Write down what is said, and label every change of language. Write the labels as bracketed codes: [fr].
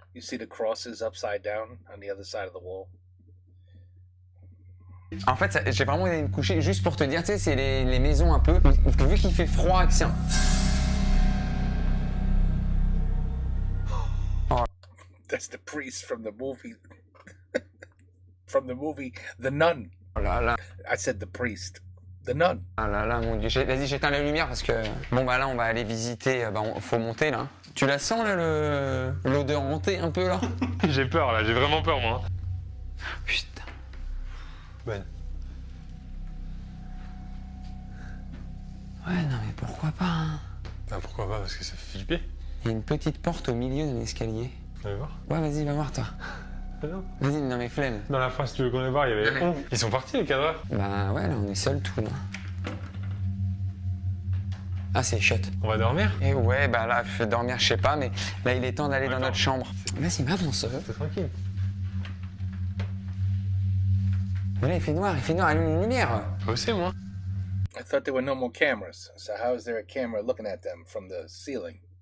[en] You see the crosses upside down on the other side of the wall. [fr] En fait, j'ai vraiment allé me coucher juste pour te dire, tu sais, c'est les maisons un peu. Vu qu'il fait froid, que c'est un... [en] That's the priest from the movie. From the movie The Nun. [fr] Oh là là. [en] I said the priest. The Nun. [fr] Ah là là, mon Dieu. Vas-y, j'éteins la lumière parce que... Bon, bah là, on va aller visiter... faut monter, là. Tu la sens, là, l'odeur hantée, un peu, là? J'ai peur là, j'ai vraiment peur moi. Putain. Bonne. Ouais, non, mais pourquoi pas, hein? Bah pourquoi pas? Parce que ça fait flipper. Il y a une petite porte au milieu d'un escalier. On va voir. Ouais, vas-y, va voir, toi. Ah non. Vas-y, non, mais flemme. Dans la phrase, tu veux qu'on aille voir, il y avait 11. Ils sont partis les cadreurs. Bah ouais, là, on est seuls, tout, là. Ah, c'est shut. On va dormir? Et ouais, bah là, je vais dormir, je sais pas, mais là, il est temps d'aller dans Attends. notre chambre. Vas-y, m'avance. C'est tranquille. Mais là, il fait noir, allume une lumière. Moi aussi moi. [en] I thought there were no more cameras. So how is there a camera looking at them from the ceiling?